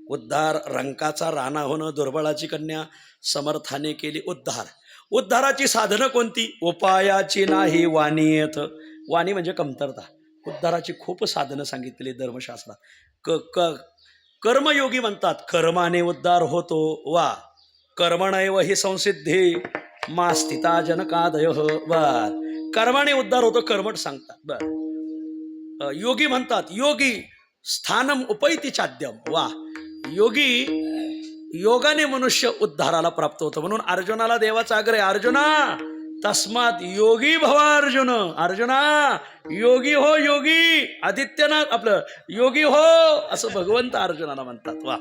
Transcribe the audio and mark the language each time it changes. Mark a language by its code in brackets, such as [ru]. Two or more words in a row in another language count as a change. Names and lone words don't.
[mr] उद्धार रंकाचा राणा होणं, दुर्बळाची कन्या समर्थाने केली. उद्धार. उद्धाराची साधनं कोणती? उपायाची नाही वाणी येत. वाणी म्हणजे कमतरता. उद्धाराची खूप साधनं सांगितलेली धर्मशास्त्रात. कर्मयोगी म्हणतात कर्माने उद्धार होतो. वा. [sa] कर्मणैव हि संसिद्धी मा स्थिता जनकादय. [mr] बर. कर्माने उद्धार होतो, कर्मठ सांगतात. बर. योगी म्हणतात [sa] योगी स्थानम उपैती चाद्यम. [mr] वा. योगाने मनुष्य उद्धाराला प्राप्त होतो. म्हणून अर्जुनाला देवाचा आग्रह, अर्जुना [sa] तस्मात योगी भवा. [mr] अर्जुना योगी हो, योगी. आदित्यनाथ आपलं योगी हो असं भगवंत अर्जुनाला म्हणतात. वा.